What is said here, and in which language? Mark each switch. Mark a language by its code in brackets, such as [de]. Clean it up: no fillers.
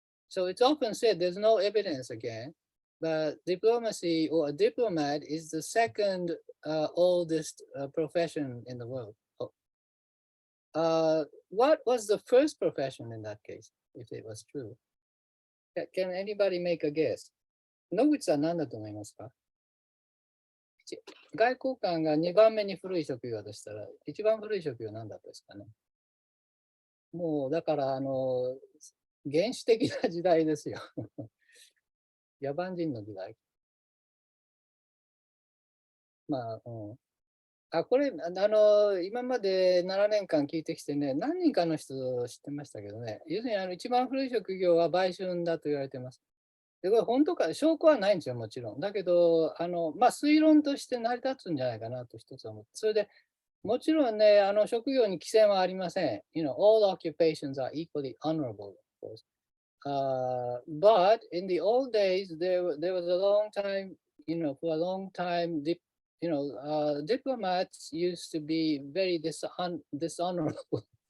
[en] So it's often said there's no evidence again, but diplomacy or a diplomat is the second oldest profession in the world. What was the first profession in that case, if it was true? Can anybody make a guess? [ja] 野口さん何だと思いますか？外交官が2番目に古い職業でしたら、一番古い職業は何だったですかね。もうだから、原始的な時代ですよ。野蛮人の時代。まあ、これ、今まで7年間聞いてきてね、何人かの人知ってましたけどね、要するに一番古い職業は売春だと言われてます。で、これ本当か、証拠はないんですよ、もちろん。だけど、推論として成り立つんじゃないかなと一つは思って。それで、もちろんね、職業に規制はありません。 [en] all occupations are equally honorable, of course. But in the old days, there was a long time, for a long time, diplomats used to be very dishonorable.